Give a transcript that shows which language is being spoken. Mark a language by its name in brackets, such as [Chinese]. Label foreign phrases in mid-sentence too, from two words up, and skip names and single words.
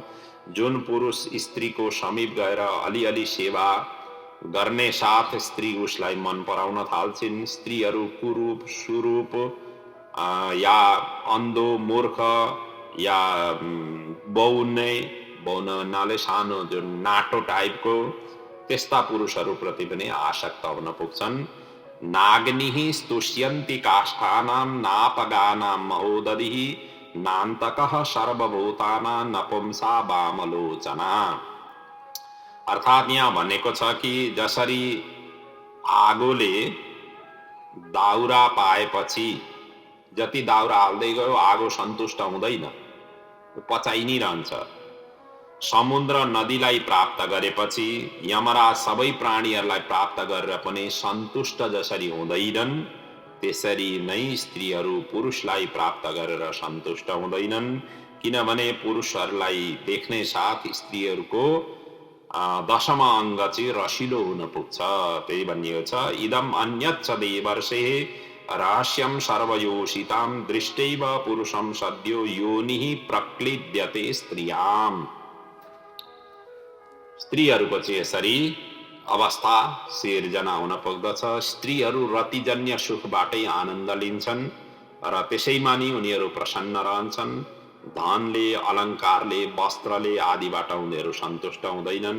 [Nepali] जुन पुरुष स्त्रीको समीप गएर अलिअलि सेवा गर्ने साथ स्त्री उसलाई मन पराउन थाल्छिन्। स्त्रीहरू कुरूप सुरूप या अन्धो मूर्ख या बौनाले सानो जुन नाटो टाइपको त्यस्ता पुरुषहरूप्रति पनि आसक्त हुन पुग्छन्। [Sanskrit] नाग्निः स्तुष्यन्ति काष्ठानां नापगानां महोदधिः नान्तकः सर्वभूतानां नपुंसा वामलोचना। [Nepali] अर्थात् यहाँ भनेको छ कि जसरी आगोले दाउरा पाएपछि जति दाउरा हाल्दै गयो आगो सन्तुष्ट हुँदैन, पचाइ नै रहन्छ। समुद्र नदीलाई प्राप्त गरेपछि यमराज सबै प्राणीहरूलाई प्राप्त गरेर पनि सन्तुष्ट जसरी हुँदैनन् त्यसरी नै स्त्रीहरू पुरुषलाई प्राप्त गरेर सन्तुष्ट हुँदैनन्। किनभने पुरुषहरूलाई देख्ने साथ स्त्रीहरूको दशम अङ्ग चाहिँ रसिलो हुन पुग्छ। त्यही भनिएको छ, [Sanskrit] इदम अन्यच्च देवर्षे रहस्यम सर्वयोषिताम दृष्टैव पुरुषम सद्यो योनिः प्रक्लिद्यते स्त्रियाम। [Nepali] स्त्रीहरूको चाहिँ यसरी अवस्था सिर्जना हुन पुग्दछ। स्त्रीहरू रतिजन्य सुखबाटै आनन्द लिन्छन् र त्यसैमा नि उनीहरू प्रसन्न रहन्छन्। धनले, अलङ्कारले, वस्त्रले आदिबाट उनीहरू सन्तुष्ट हुँदैनन्।